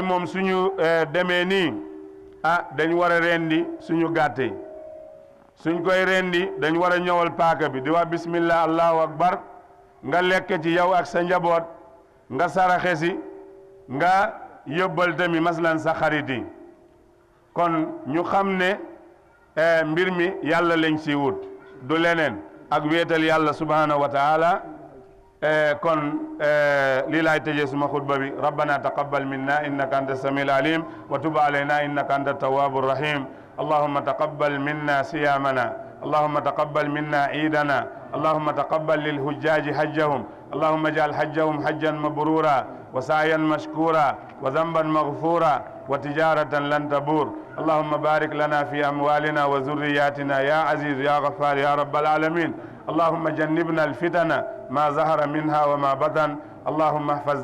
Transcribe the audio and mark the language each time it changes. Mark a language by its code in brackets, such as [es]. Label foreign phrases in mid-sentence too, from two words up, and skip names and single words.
[wo] moom suñu demee nii dañ war a rendi suñu gàtte yi suñ koy rendi dañ war a ñëwal paaka bi di wax [ar] بسم الله الله أكبر [wo] nga lekk ci yow ak sa njaboot nga saraxe si nga yóbbal tamit maslan sa xarit yi kon ñu xam ne mbir mi yàlla lañ si wut du leneen ak wéetal yàlla [ar] سبحانه وتعالى [wo] kon lii laay tëjee suma xutba bi [ar] ربنا تقبل منا إنك أنت السميع العليم وتب علينا إنك أنت التواب الرحيم اللهم تقبل منا صيامنا اللهم تقبل منا عيدنا اللهم تقبل للحجاج حجهم اللهم اجعل حجهم حجا مبرورا وسعيا مشكورا وذنبا مغفورا وتجارة لن تبور اللهم بارك لنا في أموالنا وذرياتنا يا عزيز يا غفار يا رب العالمين اللهم جنبنا الفتن ما ظهر منها وما بطن اللهم احفظ